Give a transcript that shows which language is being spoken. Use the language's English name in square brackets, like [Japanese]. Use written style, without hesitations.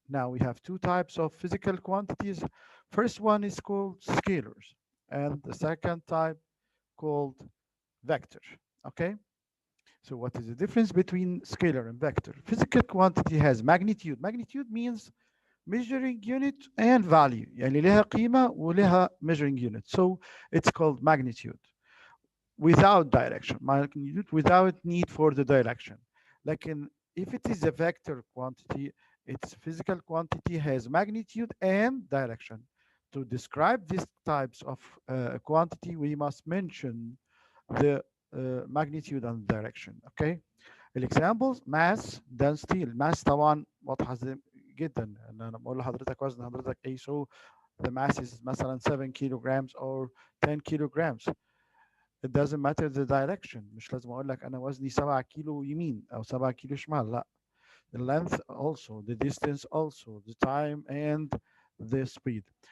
[English] Now we have two types of physical quantities. First one is called scalars, and the second type called vector. Okay, so what is the difference between scalar and vector? Physical quantity has magnitude. Magnitude means measuring unit and value. [Arabic] يعني لها قيمة ولها [English] measuring unit. So it's called magnitude without direction. Magnitude without need for the direction. Like if it is a vector quantity, its physical quantity has magnitude and direction. To describe these types of quantity, we must mention the magnitude and direction. Okay. الاكزامبلز mass density. [Arabic] الماس طبعا واضحه جدا ان انا بقول لحضرتك وزن حضرتك ايه. [English] So the mass is [Arabic] مثلا [English] 7 kilograms or 10 kilograms. It doesn't matter the direction. [Arabic] مش لازم اقول لك انا وزني 7 كيلو يمين او 7 كيلو شمال. لا. [English] The length also, the distance also, the time and the speed.